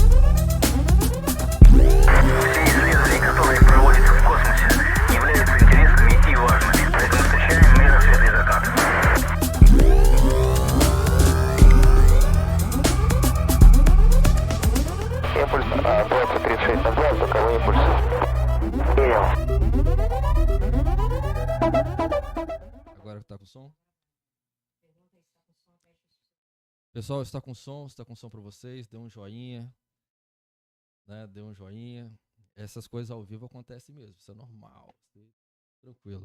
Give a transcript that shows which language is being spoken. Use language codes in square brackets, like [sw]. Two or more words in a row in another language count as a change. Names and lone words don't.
[ru] Все исследования, которые проводятся в космосе, являются интересными и важными, поэтому встречаем мир рассвета и заката. Импульс 2036 назад, боковой импульс. Принял. [pt] Agora está com som? Pessoal, está com som para vocês, dê um joinha, né? Dê um joinha. Essas coisas ao vivo acontecem mesmo, isso é normal, tranquilo.